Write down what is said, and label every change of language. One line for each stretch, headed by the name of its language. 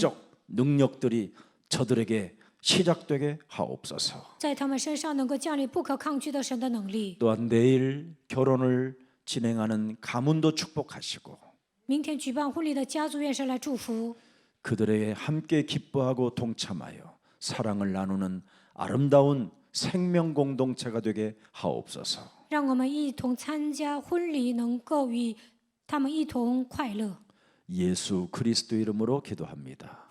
Korean: 불강력적 능력들이 저들에게 시작되게 하옵소서.
Chinese: 在他们身上能够降临不可抗拒的神的能力。
Korean: 또한 내일 결혼을 진행하는 가문도 축복하시고
Chinese: 明天举办婚礼的家族，愿神来祝福，
Korean: 그들에게 함께 기뻐하고 동참하여 사랑을 나누는 아름다운 생명 공동체가 되게 하옵소서.
Chinese: 让我们一同参加婚礼，能够与他们一同快乐。
Korean: 예수 그리스도 이름으로 기도합니다.